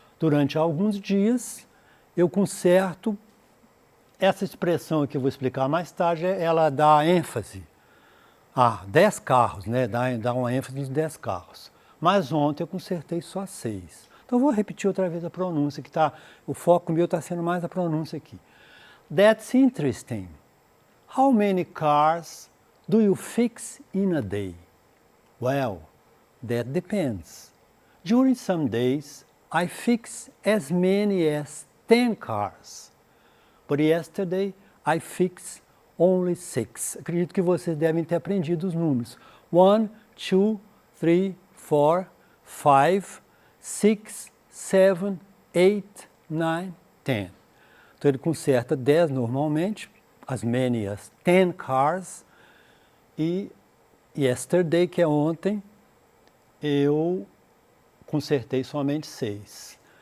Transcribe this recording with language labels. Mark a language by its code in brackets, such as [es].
[pt] Durante alguns dias eu conserto. Essa expressão que eu vou explicar mais tarde, ela dá ênfase a 10 carros, né? Dá uma ênfase nos 10 carros. Mas ontem eu consertei só 6. Então eu vou repetir outra vez a pronúncia, que o foco meu está sendo mais a pronúncia aqui. [en] That's interesting. How many cars do you fix in a day? Well, that depends. During some days, I fix as many as 10 cars. But yesterday, I fixed only 6. [pt] Acredito que vocês devem ter aprendido os números. 1, 2, 3, 4, 5, 6, 7, 8, 9, 10. Então ele conserta 10 normalmente, [en] as many as 10 cars, [pt] e yesterday, que é ontem, eu consertei somente 6.